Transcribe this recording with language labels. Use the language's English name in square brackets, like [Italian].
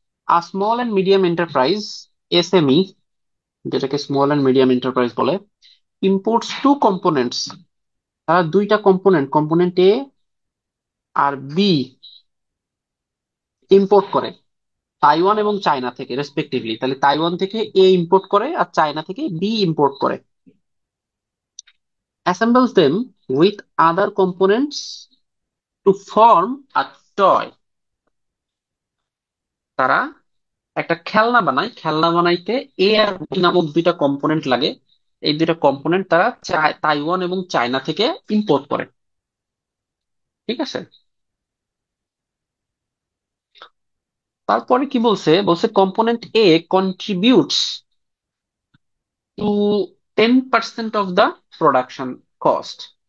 [English] a small and medium enterprise, SME, [Bangla] যেটাকে small and medium enterprise বলে, [English] Imports two components. [Bangla] তারা দুইটা component, component এ আর B import করে Taiwan এবং চায়না থেকে রেসপেক্টিভলি। তাহলে তাইওয়ান থেকে এ ইম্পোর্ট করে আর চায়না থেকে বি ইম্পোর্ট করে। [English] assembles them with other components to form a toy. [Bangla] তারা একটা খেলনা বানায়, খেলনা বানাইতে এ আর বি নামক দুইটা কম্পোনেন্ট লাগে। এই দুইটা কম্পোনেন্ট তারা তাইওয়ান এবং চায়না থেকে ইম্পোর্ট করে। ঠিক আছে, তারপরে কি বলছে, বলছে [English] Component A contributes to 10% of the production cost.